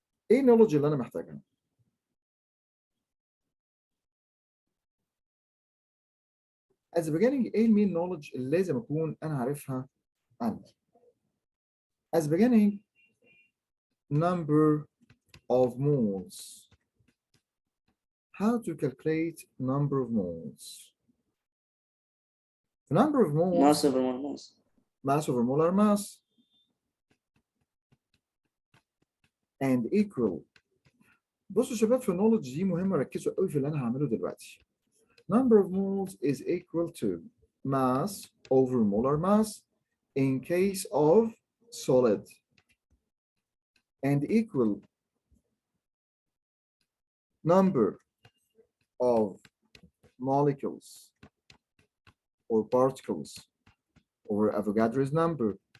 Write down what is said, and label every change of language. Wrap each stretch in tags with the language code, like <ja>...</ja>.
<ar>ايه النولج اللي انا محتاجها؟</ar> <en>At the beginning</en> <ar>ايه المين نولج اللي لازم اكون انا عارفها عندي؟</ar> <en>At the beginning number of moles. How to calculate number of moles? Number of moles. Mass over mole mass. Mass over molar mass. And equal.</en> <ar>بصوا يا شباب في النولج دي مهمة ركزوا قوي في اللي أنا هعمله دلوقتي.</ar> <en>Number of moles is equal to mass over molar mass in case of solid. And equal number of molecules or particles over Avogadro's number</en>